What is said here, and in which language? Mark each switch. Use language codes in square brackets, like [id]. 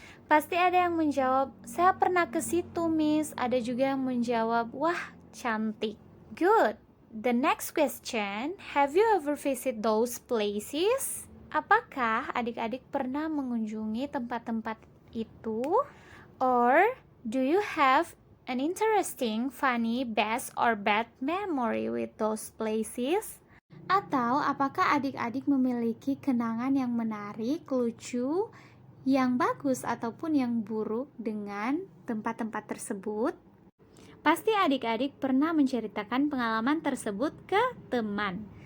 [id] Pasti ada yang menjawab, saya pernah ke situ, Miss. Ada juga yang menjawab, wah, cantik. [en] Good. The next question, have you ever visit those places? [id] Apakah adik-adik pernah mengunjungi tempat-tempat itu? [en] Or do you have an interesting, funny, best, or bad memory with those places? [id] Atau apakah adik-adik memiliki kenangan yang menarik, lucu, yang bagus ataupun yang buruk dengan tempat-tempat tersebut? Pasti adik-adik pernah menceritakan pengalaman tersebut ke teman.